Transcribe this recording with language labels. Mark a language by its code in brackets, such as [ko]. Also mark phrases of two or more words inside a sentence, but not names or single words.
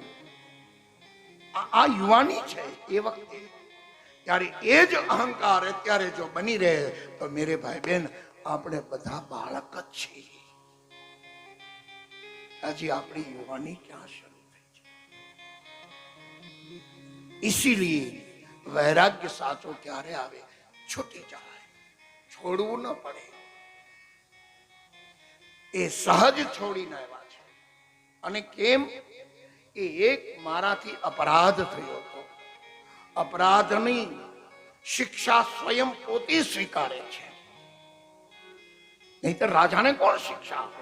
[gu] આ યુવાની છે એ વખતે. ત્યારે એ જ અહંકાર અત્યારે જો બની રહે તો મેરે ભાઈ બહેન આપણે બધા બાળક જ છીએ. હજી આપણી યુવાની ક્યાં શરૂ થઈ છે? इसीलिए વૈરાગ્ય સાચો ક્યારે આવે? છૂટી જાય, छोड़વું न પડે. એ સહજ છોડીને આવ્યા છે. અને કેમ? એ એક મારાથી અપરાધ થયો હતો. અપરાધની શિક્ષા સ્વયં પોતે સ્વીકારે છે. નહીંતર રાજાને કોણ શિક્ષા આપે?